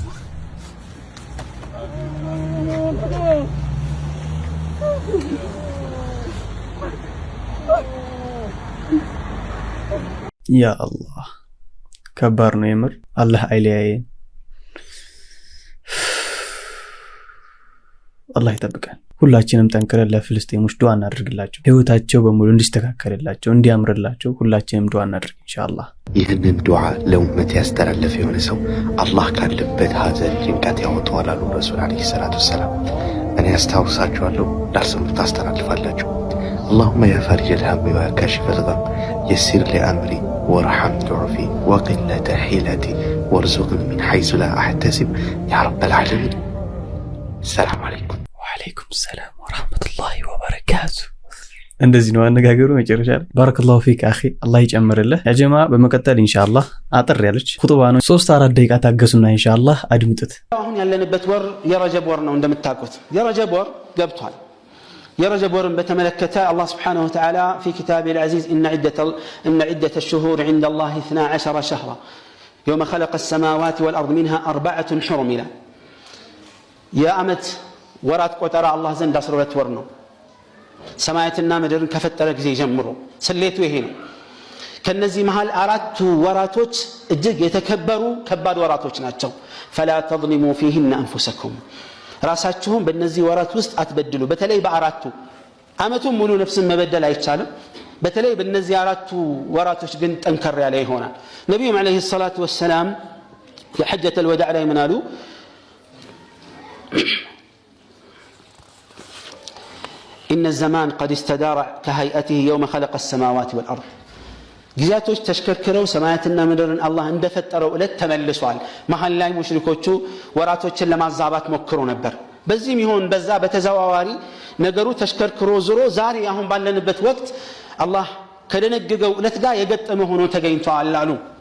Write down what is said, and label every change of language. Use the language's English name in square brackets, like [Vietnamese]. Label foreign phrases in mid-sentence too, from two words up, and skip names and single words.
[Amharic] ያ አላህ ከባድ ነው የምር። አላህ አይለያየን። አላህ ይጠብቀን። ሁላችንም ጠንክረን ለፍልስጤሞች ዱዓ እናድርግላቸው። ህይወታቸው በሙሉ እንዲስተካከልላቸው እንዲያምርላቸው ሁላችንም ዱዓ እናድርግ ኢንሻአላህ። ይህንን ዱዓ ለኡመት ያስተላለፈ የሆነ ሰው አላህ ካለበት ሀዘን ጭንቀት ያወጣዋል አሉ ረሱል [Arabic] عليه الصلاة والسلام። [Amharic] እኔ አስታውሳችኋለሁ፣ ዳርሰም ታስተላልፋላችሁ። [Arabic] اللهم يا فارج الهم وكاشف الغم يسر لي أمري وارحم ضعفي وقلة حيلتي وارزقني من حيث لا أحتسب يا رب العالمين. السلام عليكم. وعليكم السلام ورحمة الله وبركاته. [Amharic] እንደዚህ ነው አነጋገሩ መጨረሻ ላይ። [Arabic] بارك الله فيك أخي [Amharic] አላህ ይጨምርልህ። [Arabic] يا جماعة [Amharic] በመቀጠል ኢንሻአላህ አጥር ያለች ኹጥባ ነው 3-4 ደቂቃ ታገሱና ኢንሻአላህ አድምጡት። አሁን ያለንበት ወር የረጀብ ወር ነው እንደምታውቁት። የረጀብ ወር ገብቷል። የረጀብ ወርን በተመለከተ አላህ [Arabic] سبحانه وتعالى في كتابه العزيز إن عدة الشهور عند الله 12 شهرا يوم خلق السماوات والأرض منها 4 حرم [Amharic] ይላል። የዓመት ወራት ቆጠራ አላህ ዘንድ 12 ወር ነው። ሰማያትና ምድርን ከፈጠረ ጊዜ ጀምሮ ስሌቱ ይሄ ነው። ከነዚህ መሃል 4 ወራቶች እጅግ የተከበሩ ከባድ ወራቶች ናቸው። [Arabic] فلا تظلموا فيهن أنفسكم [Amharic] ራሳችሁን በእነዚህ ወራት ውስጥ አትበድሉ። በተለይ በአራቱ ዓመቱን ሙሉ ነፍስን መበደል አይቻልም። በተለይ በእነዚህ 4 ወራቶች ግን ጠንከር ያለ ይሆናል። ነብዩም [Arabic] عليه الصلاة والسلام حجة الوداع [Amharic] ላይ ምን አሉ? [Arabic] إن الزمان قد استدار كهيئته يوم خلق السماوات والأرض [Amharic] ጊዜያቶች ተሽከርከረው ሰማያትና ምድርን አላህ እንደፈጠረው እለት ተመልሷል። መሐል ላይ ሙሽሪኮቹ ወራቶችን ለማዛባት ሞክሮ ነበር። በዚህም ይሁን በዛ በተዘዋዋሪ ነገሩ ተሽከርከሮ ዞሮ ዛሬ አሁን ባለንበት ወቅት አላህ ከደነገገው እለት ጋር የገጠመ ሆኖ ተገኝቷል አሉ